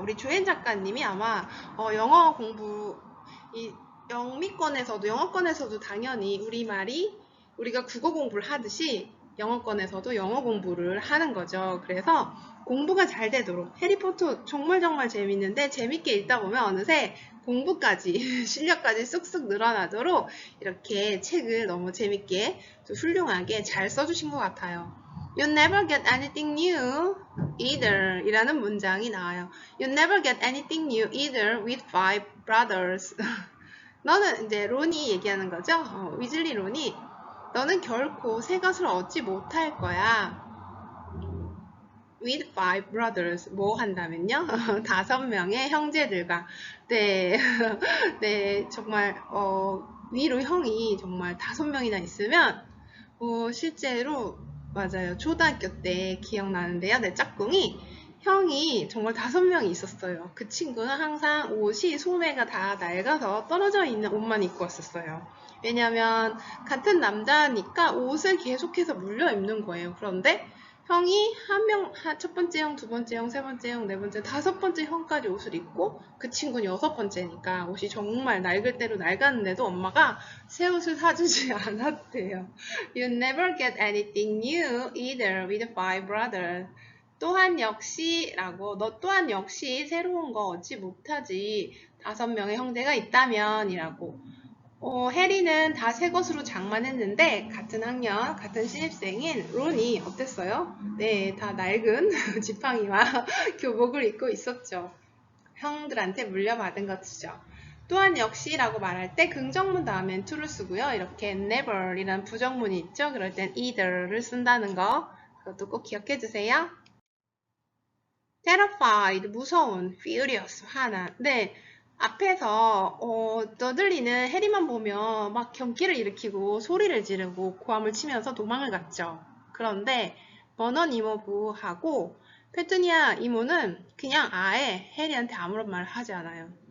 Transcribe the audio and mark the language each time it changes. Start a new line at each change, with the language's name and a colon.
Korean: 우리 조엔 작가님이 아마 영어 공부, 영어권에서도 당연히 우리가 국어 공부를 하듯이 영어권에서도 영어 공부를 하는 거죠. 그래서 공부가 잘 되도록, 해리포터 정말 재밌는데 재밌게 읽다 보면 어느새 공부까지 실력까지 쑥쑥 늘어나도록 이렇게 책을 너무 재밌게 또 훌륭하게 잘 써주신 것 같아요.
English: You never get anything new either
Korean: 이라는 문장이 나와요.
English: You never get anything new either with five brothers.
Korean: 너는 이제 론이 얘기하는 거죠. 위즐리 론이 너는 결코 새 것을 얻지 못할 거야.
English: with five brothers
Korean: 뭐 한다면요? 5명의 형제들과. 네, 네, 정말 위로 형이 정말 5명이나 있으면 실제로 맞아요. 초등학교 때 기억나는데요. 내 짝꿍이 형이 정말 5명이 있었어요. 그 친구는 항상 옷이 소매가 다 낡아서 떨어져 있는 옷만 입고 왔었어요. 왜냐면 같은 남자니까 옷을 계속해서 물려 입는 거예요. 그런데 형이 첫 번째 형, 두 번째 형, 세 번째 형, 네 번째, 5번째 형까지 옷을 입고 그 친구는 6번째니까 옷이 정말 낡을 대로 낡았는데도 엄마가 새 옷을 사주지 않았대요.
English: You never get anything new either with five brothers.
Korean: 또한 역시 너 또한 역시 새로운 거 얻지 못하지 5명의 형제가 있다면 이라고 해리는 다 새 것으로 장만했는데 같은 학년, 같은 신입생인 론이 어땠어요? 네, 다 낡은 지팡이와 교복을 입고 있었죠. 형들한테 물려받은 것이죠. 또한 역시라고 말할 때 긍정문 다음엔 to를 쓰고요. 이렇게 never 이라는 부정문이 있죠. 그럴 땐 either를 쓴다는 거, 그것도 꼭 기억해 주세요. terrified, 무서운, furious, 화난. 네, 앞에서 너들리는 해리만 보면 막 경기를 일으키고 소리를 지르고 고함을 치면서 도망을 갔죠. 그런데 버넌 이모부하고 페투니아 이모는 그냥 아예 해리한테 아무런 말을 하지 않아요.